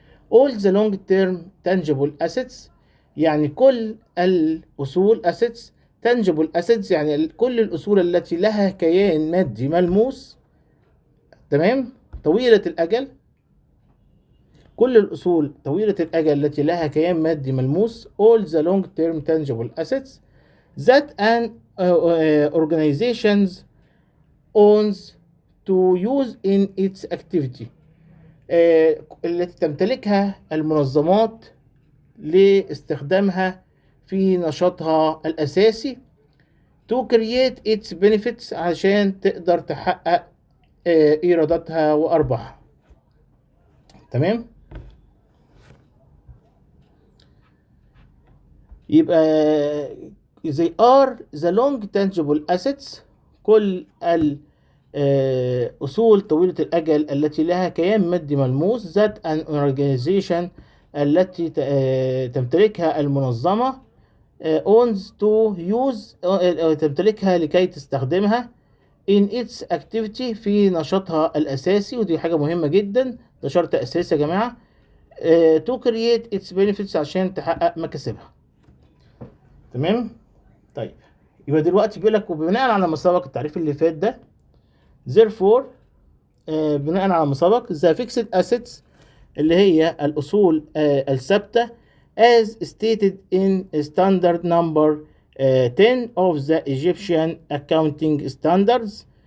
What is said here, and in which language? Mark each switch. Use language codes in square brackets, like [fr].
[en] all the long term tangible assets [ar] يعني كل الأصول [en] assets tangible assets [ar] يعني كل الأصول التي لها كيان مادي ملموس. تمام. طويلة الأجل. كل الأصول طويلة الأجل التي لها كيان مادي ملموس [en] all the long term tangible assets that an organization owns to use in its activity [ar] التي تمتلكها المنظمات لاستخدامها في نشاطها الأساسي [en] to create its benefits [ar] عشان تقدر تحقق إيراداتها وأرباحها. تمام؟ يبقى [en] they are the long tangible assets [ar] كل الأصول طويلة الأجل التي لها كيان مادي ملموس [en] that an organization [ar] التي تمتلكها المنظمة [en] owns to use [ar] تمتلكها لكي تستخدمها [en] in its activity [ar] في نشاطها الأساسي، ودي حاجة مهمة جدا، ده شرط أساسي يا جماعة. [en] to create its benefits [ar] عشان تحقق مكاسبها. تمام؟ طيب يبقى دلوقتي بيقول لك وبناء على مسابق التعريف اللي فات ده therefore بناء على مسابق [en] the fixed assets [ar] اللي هي الأصول الثابتة [en] as stated in standard number 10 of the Egyptian accounting standards